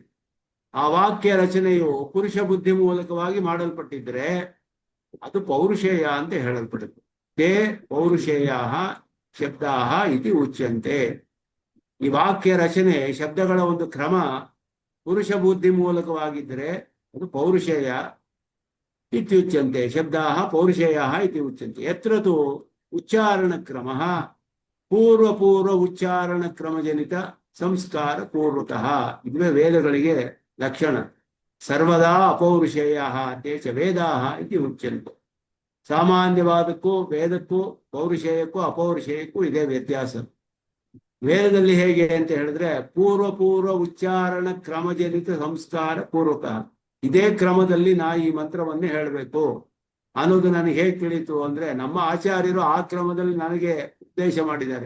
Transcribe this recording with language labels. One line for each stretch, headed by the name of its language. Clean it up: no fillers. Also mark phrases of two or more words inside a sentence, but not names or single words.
Kannada: ಆ ವಾಕ್ಯ ರಚನೆಯು ಪುರುಷ ಬುದ್ಧಿ ಮೂಲಕವಾಗಿ ಮಾಡಲ್ಪಟ್ಟಿದ್ರೆ ಅದು ಪೌರುಷೇಯ ಅಂತ ಹೇಳಲ್ಪಡುತ್ತೆ.
Sanskrit: ತೇ ಪೌರುಷೇಯ ಶಬ್ದಾ ಇತಿ ಉಚ್ಯಂತೆ.
Kannada: ಈ ವಾಕ್ಯ ರಚನೆ ಶಬ್ದಗಳ ಒಂದು ಕ್ರಮ ಪುರುಷ ಬುದ್ಧಿ ಮೂಲಕವಾಗಿದ್ದರೆ ಅದು
Sanskrit: ಪೌರುಷೇಯ ಇತ್ಯುಚ್ಯಂತೆ. ಶಬ್ದಾ ಪೌರುಷೇಯ ಇತಿ ಉಚ್ಯಂತೆ. ಯತ್ರ ತು ಉಚ್ಚಾರಣ ಕ್ರಮ ಪೂರ್ವ ಉಚ್ಚಾರಣ ಕ್ರಮಜನಿತ ಸಂಸ್ಕಾರ ಪೂರ್ವಕಃ.
Kannada: ಇದುವೇ ವೇದಗಳಿಗೆ ಲಕ್ಷಣ.
Sanskrit: ಸರ್ವದಾ ಅಪೌರುಷೇಯ ತೇ ಚ ವೇದಾಹ ಇತಿ ಉಚ್ಯಂತೆ.
Kannada: ಸಾಮಾನ್ಯವಾದಕ್ಕೂ ವೇದಕ್ಕೂ ಪೌರುಷೇಯಕ್ಕೂ ಅಪೌರುಷೇಯಕ್ಕೂ ಇದೇ ವ್ಯತ್ಯಾಸ. ವೇದದಲ್ಲಿ ಹೇಗೆ ಅಂತ ಹೇಳಿದ್ರೆ
Sanskrit: ಪೂರ್ವ ಉಚ್ಚಾರಣ ಕ್ರಮಜನಿತ ಸಂಸ್ಕಾರ ಪೂರ್ವಕ,
Kannada: ಇದೇ ಕ್ರಮದಲ್ಲಿ ನಾ ಈ ಮಂತ್ರವನ್ನೇ ಹೇಳಬೇಕು ಅನ್ನೋದು ನನಗೆ ಹೇಗೆ ತಿಳಿಯಿತು ಅಂದ್ರೆ, ನಮ್ಮ ಆಚಾರ್ಯರು ಆ ಕ್ರಮದಲ್ಲಿ ನನಗೆ ಉಪದೇಶ ಮಾಡಿದ್ದಾರೆ.